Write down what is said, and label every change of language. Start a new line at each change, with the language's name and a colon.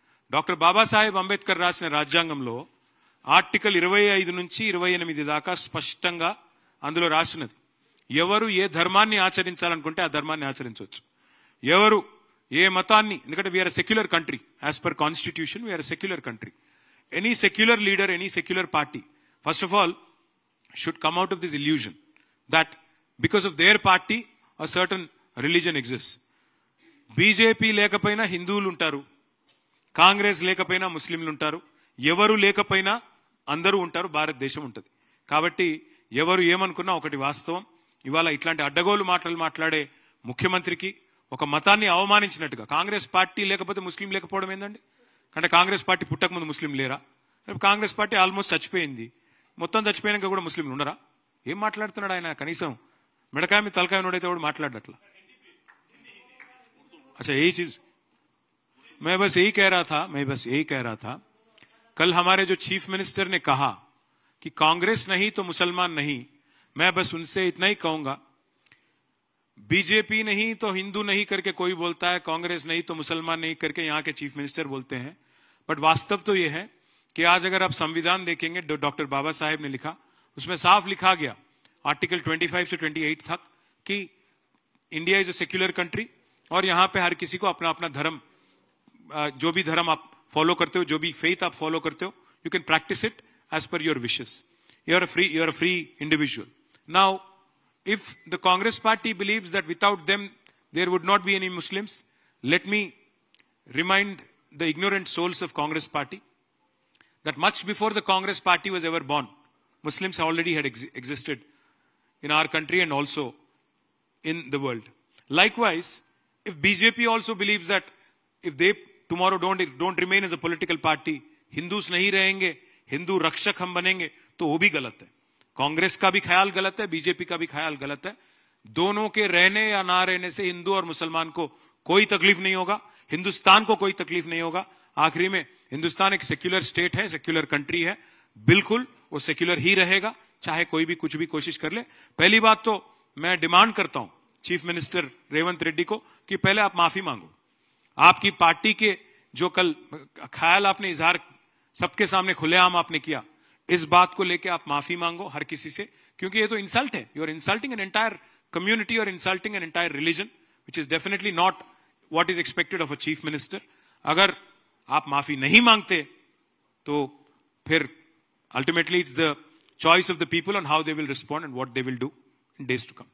Telugu: Doctor Babasaheb Ambedkar రాసిన రాజ్యాంగంలో article 25 నుంచి 28 దాకా స్పష్టంగా అందులో రాసినది, ఎవరు ఏ ధర్మాన్ని ఆచరించాలనుకుంటే ఆ ధర్మాన్ని ఆచరించవచ్చు. ఎవరు ఏ మతాన్ని, ఎందుకంటే
English: We are secular country, as per constitution we are secular country. Any secular leader, any secular party first of all should come out of this illusion that because of their party a certain religion exists.
Telugu: BJP లేకపోయినా హిందువులు ఉంటారు, కాంగ్రెస్ లేకపోయినా ముస్లింలు ఉంటారు, ఎవరు లేకపోయినా అందరూ ఉంటారు, భారతదేశం ఉంటుంది. కాబట్టి ఎవరు ఏమనుకున్నా ఒకటి వాస్తవం, ఇవాళ ఇట్లాంటి అడ్డగోలు మాటలు మాట్లాడే ముఖ్యమంత్రికి ఒక మతాన్ని అవమానించినట్టుగా, కాంగ్రెస్ పార్టీ లేకపోతే ముస్లిం లేకపోవడం ఏందండి? అంటే కాంగ్రెస్ పార్టీ పుట్టకముందు ముస్లిం లేరా? కాంగ్రెస్ పార్టీ ఆల్మోస్ట్ చచ్చిపోయింది, మొత్తం చచ్చిపోయాక కూడా ముస్లింలు ఉన్నారా? ఏం మాట్లాడుతున్నాడు ఆయన? కనీసం మిడకాయ మీద తలకాయ నోడైతే కూడా మాట్లాడట్లా.
Hindi: अच्छा यही चीज मैं बस यही कह रहा था कल हमारे जो चीफ मिनिस्टर ने कहा कि कांग्रेस नहीं तो मुसलमान नहीं, मैं बस उनसे इतना ही कहूंगा, बीजेपी नहीं तो हिंदू नहीं करके कोई बोलता है, कांग्रेस नहीं तो मुसलमान नहीं करके यहाँ के चीफ मिनिस्टर बोलते हैं. बट वास्तव तो यह है कि आज अगर आप संविधान देखेंगे, डॉक्टर बाबा साहेब ने लिखा, उसमें साफ लिखा गया आर्टिकल 25 से 28 तक कि
English: India is a secular country
Hindi: और यहाँ पे हर किसी को अपना अपना धर्म, जो भी धर्म आप फॉलो करते हो, जो भी फेथ आप फॉलो करते हो,
English: You can practise it as per your wishes. You are a free individual. Now, if the Congress party believes that without them there would not be any Muslims, let me remind the ignorant souls of Congress party that much before the Congress party was ever born, Muslims already had existed in our country and also in the world. Likewise, if BJP also believes that if they tomorrow don't remain as a political party, Hindus
Hindi: nahi rahenge, Hindu rakshak hum banenge, तो वो भी गलत है. कांग्रेस का भी ख्याल गलत है, बीजेपी का भी ख्याल गलत है. दोनों के रहने या ना रहने से हिंदू और मुसलमान को कोई तकलीफ नहीं होगा, हिंदुस्तान को कोई तकलीफ नहीं होगा. आखिरी में हिंदुस्तान एक सेक्युलर स्टेट है, सेक्युलर कंट्री है, बिल्कुल वो सेक्युलर ही रहेगा, चाहे कोई भी कुछ भी कोशिश कर ले. पहली बात तो मैं डिमांड करता हूं चीफ मिनिस्टर रेवंत रेड्डी को कि पहले आप माफी मांगो. आपकी पार्टी के जो कल ख्याल आपने इजहार सबके सामने खुलेआम आपने किया, इस बात को लेके आप माफी मांगो हर किसी से, क्योंकि ये तो इंसल्ट है.
English: You are insulting an entire community or insulting an entire religion, which is definitely not what is expected of a chief minister.
Hindi: अगर आप माफी नहीं मांगते तो फिर
English: ultimately it's the choice of the people on how they will respond and what they will do in days to come.